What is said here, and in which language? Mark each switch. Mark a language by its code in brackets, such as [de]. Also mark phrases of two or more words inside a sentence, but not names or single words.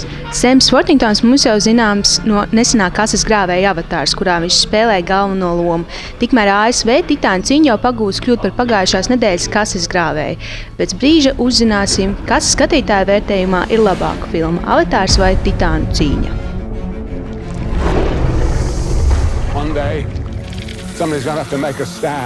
[lv] Sems Worthingtons mums jau zināms no nesenā Kasas grāvēja Avatārs, kurā viņš spēlēja galveno lomu. Tikmēr ASV Titāna cīņa jau pagūs kļūt par pagājušās nedēļas Kasas grāvēju. Pēc brīža uzzināsim, kas skatītāju vērtējumā ir labāka filma – Avatārs vai Titāna cīņa. [en] One day, somebody's gonna have to make a stand.